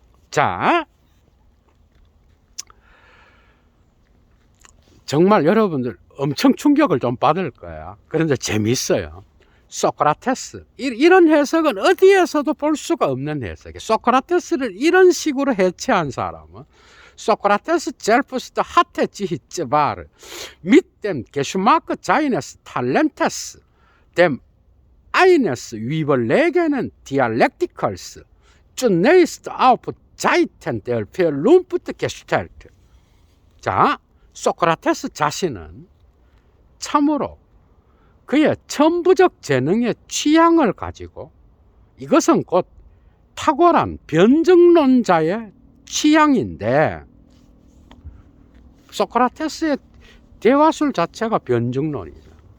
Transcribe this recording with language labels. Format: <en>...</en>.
<ko>자, 정말 여러분들 엄청 충격을 좀 받을 거야. 그런데 재밌어요. 소크라테스, 이런 해석은 어디에서도 볼 수가 없는 해석이에요. 소크라테스를 이런 식으로 해체한 사람은</ko> <de>Sokrates selbst hatte sich zwar mit dem Geschmack seines Talentes, dem eines überlegenen Dialektikers, zunächst auf Seiten der Vernunft gestellt.</de> <ko>자, 소크라테스 자신은 참으로 그의 천부적 재능의 취향을 가지고, 이것은 곧 탁월한 변증론자의 취향인데, 소크라테스의 대화술 자체가 변증론이죠.</ko>